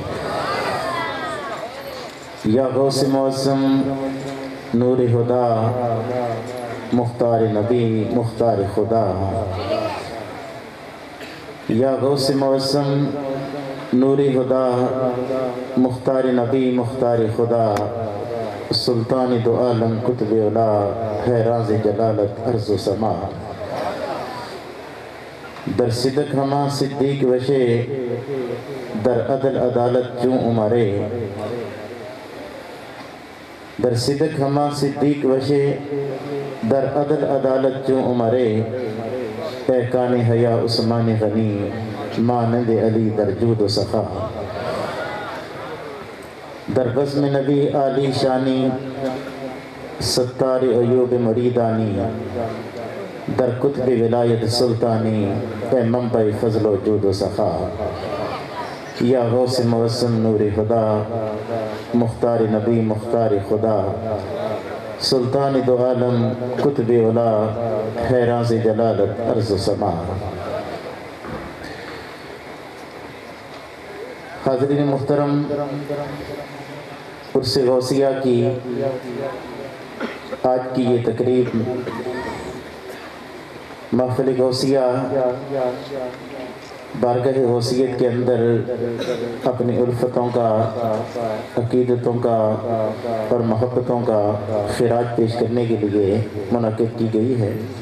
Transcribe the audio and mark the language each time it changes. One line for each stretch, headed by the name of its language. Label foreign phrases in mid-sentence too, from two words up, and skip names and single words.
Persian: یا غوث معظم نور خدا مختار نبی مختار خدا. یا غوث معظم نور خدا مختار نبی مختار خدا سلطان دو عالم کتب اولا ہے راز جلالت عرض و سما. در صدق ہما صدیق وشے در عدل عدالت چوں عمرے. در صدق ہما صدیق وشے در عدل عدالت چوں عمرے. اے کان حیا عثمان غنی مانند علی در جود و سخا. در بزم نبی عالی شانی ستار ایوب مریدانی. در کتب ولایت سلطانی اے منبع فضل و جود و سخا. یا غوث معظم نور خدا مختار نبی مختار خدا سلطان دو عالم کتب اولا ہے راز جلالت عرض و سما.
Urdu: حاضرین محترم، عرس غوثیہ کی آج کی یہ تقریب محفل غوثیہ بارگاہ غوثیت کے اندر اپنی الفتوں کا عقیدتوں کا اور محبتوں کا خراج پیش کرنے کے لیے منعقد کی گئی ہے.